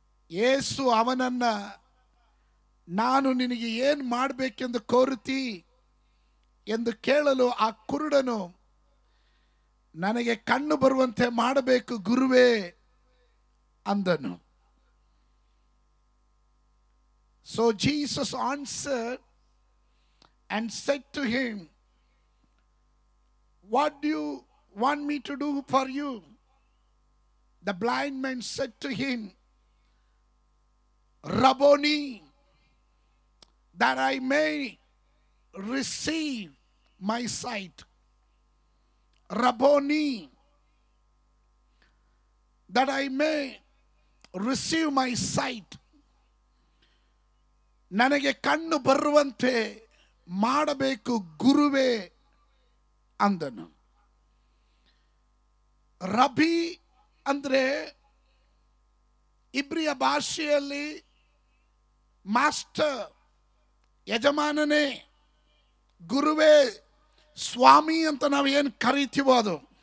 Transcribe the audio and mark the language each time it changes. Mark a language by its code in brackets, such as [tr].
[kn] ಯೇಸು ಅವನನ್ನ, ನಾನು ನಿನಗೆ ಏನು ಮಾಡಬೇಕೆಂದು ಕೋರುತ್ತಿ ಎಂದು ಕೇಳಲು ಆ ಕುರುಡನು, ನನಗೆ ಕಣ್ಣು ಬರುವಂತೆ ಮಾಡಬೇಕು ಗುರುವೇ ಅಂದನು. [en] So Jesus answered and said to him, what do you want me to do for you? The blind man said to him, Rabboni, that I may receive my sight. Rabboni, that I may receive my sight. [kn] ನನಗೆ ಕಣ್ಣು ಬರುವಂತೆ ಮಾಡಬೇಕು ಗುರುವೇ ಅಂದನು. ರಬಿ ಅಂದ್ರೆ ಇಬ್ರಿಯ ಭಾಷೆಯಲ್ಲಿ master, ಯಜಮಾನನೇ, ಗುರುವೇ, ಸ್ವಾಮಿ ಅಂತ ನಾವು ಏನು ಕರಿತೀವೋ ಅದು.